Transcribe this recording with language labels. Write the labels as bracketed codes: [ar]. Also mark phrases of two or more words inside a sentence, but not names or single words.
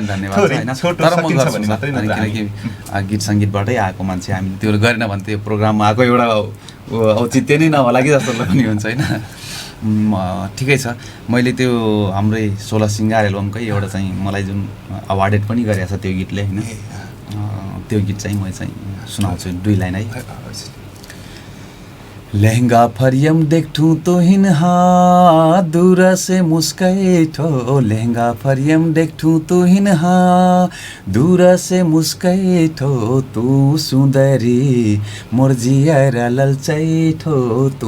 [ne] धन्यवाद होइन, तर म गर्छु किनकि गीत सङ्गीतबाटै आएको मान्छे हामीले त्यो गरेन भने त्यो प्रोग्राममा आएको एउटा औचित्य नै नहोला कि जस्तो पनि हुन्छ होइन। ठिकै छ। मैले त्यो हाम्रै 16 सिङ्गार एल्बमकै एउटा चाहिँ मलाई जुन अवार्डेड पनि गरेको छ त्यो गीतले होइन, त्यो गीत चाहिँ म चाहिँ सुनाउँछु 2 लाइन है। [bho] लहंगा फरियम देखूं तो हिनहा दूर से मुस्काए ठो, लहंगा फरियम देखूं तो हिनहा दूर से मुस्काए ठो, तू सुंदरी मोर जियर ललचाए ठो, तू